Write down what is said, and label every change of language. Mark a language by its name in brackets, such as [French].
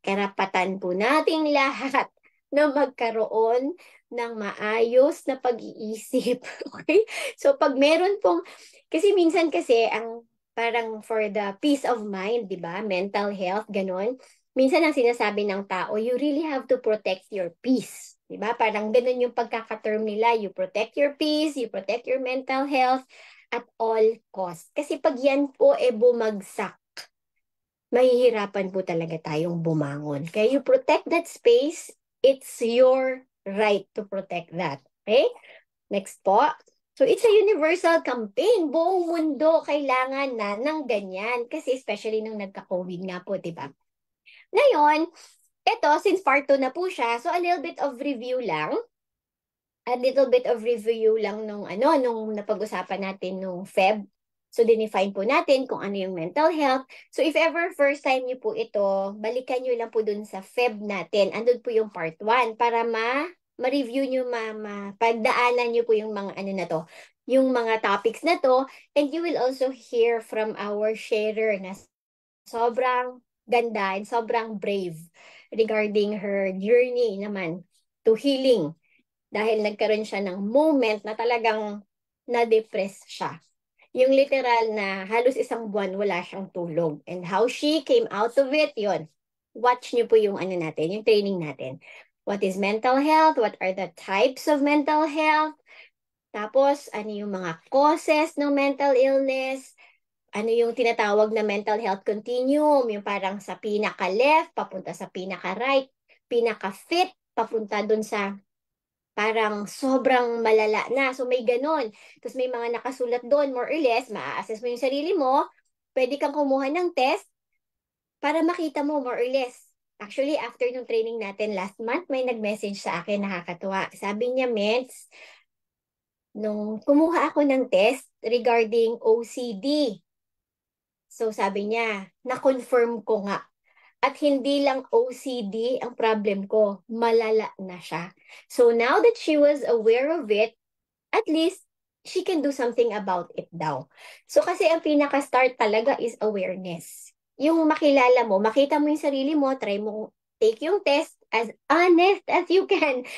[Filipino] Karapatan po nating lahat na magkaroon ng maayos na pag-iisip. Okay? So pag meron pong, kasi minsan kasi ang parang [English] for the peace of mind, [Filipino] di ba? Mental health, ganon. Minsan ang sinasabi ng tao, [English] you really have to protect your peace. [Filipino] Di ba? Parang ganon yung pagkakaterm nila. [English] You protect your peace, you protect your mental health at all cost. [Filipino] Kasi pag yan po bumagsak, mahihirapan po talaga tayong bumangon. Kaya [English] you protect that space, it's your right to protect that. Okay? [Filipino] Next po. [English] So it's a universal campaign. [Filipino] Buong mundo kailangan na ng ganyan. Kasi especially nung nagka-COVID nga po, di ba? Ngayon, ito, since part 2 na po siya, so [English] a little bit of review [Filipino] lang. [English] A little bit of review [Filipino] lang nung napag-usapan natin nung Feb. So, dinefine po natin kung ano yung mental health. So, if ever first time niyo po ito, balikan niyo lang po dun sa Feb natin. Andun po yung part 1 para ma-review niyo, pagdaanan niyo po yung mga na to, yung mga topics na to. [English] And you will also hear from our sharer [Filipino] na sobrang ganda [English] and sobrang brave regarding her journey naman to healing. [Filipino] Dahil nagkaroon siya ng moment na talagang na-depress siya. Yung literal na halos isang buwan wala siyang tulog. [English] And how she came out of it, [Filipino] yon. [English] Watch [Filipino] niyo po yung natin, yung [English] training natin. What is mental health? What are the types of mental health? [Filipino] Tapos, ano yung mga causes ng mental illness? Ano yung tinatawag na mental health continuum? Yung parang sa pinaka-left, papunta sa pinaka-right, pinaka-fit, papunta dun sa parang sobrang malala na. So may ganun. Tapos may mga nakasulat doon, more or less, ma-assess mo yung sarili mo. Pwede kang kumuha ng test para makita mo more or less. Actually, after nung training natin last month, may nag-message sa akin, nakakatuwa. Sabi niya, Ments, nung kumuha ako ng test regarding OCD. So sabi niya, na-confirm ko nga. At hindi lang OCD ang problem ko, malala na siya. [English] So now that she was aware of it, at least she can do something about it [Filipino] daw. So kasi ang pinaka-start talaga is awareness. Yung makilala mo, makita mo yung sarili mo, [English] try mo take yung test as honest as you can.